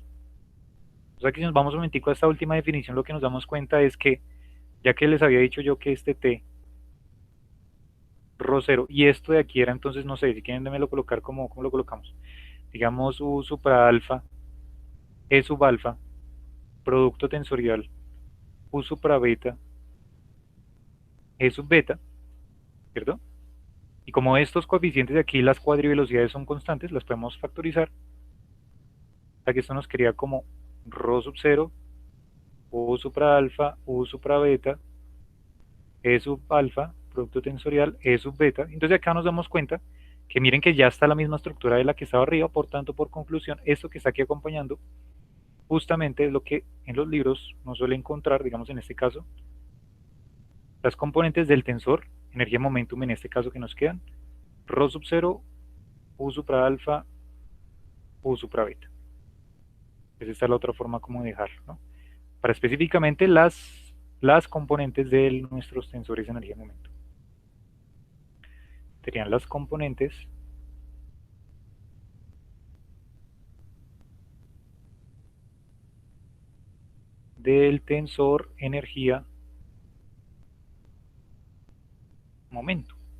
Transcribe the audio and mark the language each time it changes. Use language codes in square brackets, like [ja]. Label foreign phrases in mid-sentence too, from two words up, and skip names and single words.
[es] O sea que si nos vamos un momentico a esta última definición, lo que nos damos cuenta es que, ya que les había dicho yo que este T, ρ 0, y esto de aquí era entonces, no sé, si quieren démelo colocar como, ¿cómo lo colocamos? Digamos U supra alfa, E sub alfa, producto tensorial, U supra beta, E sub beta, ¿cierto? Y como estos coeficientes de aquí, las cuadrivelocidades son constantes, las podemos factorizar. O sea que esto nos quedaría como ρ sub 0 U supra alfa, U supra beta, E sub alfa, producto tensorial, E sub beta. Entonces acá nos damos cuenta que miren que ya está la misma estructura de la que estaba arriba, por tanto, por conclusión, esto que está aquí acompañando justamente es lo que en los libros no suele encontrar, digamos en este caso, las componentes del tensor, energía momentum en este caso que nos quedan, ρ sub 0, U supra alfa, U supra beta. Pues esta es la otra forma como dejarlo, ¿no? Para específicamente las componentes de nuestros tensores de energía momento. Serían las componentes del tensor energía momento.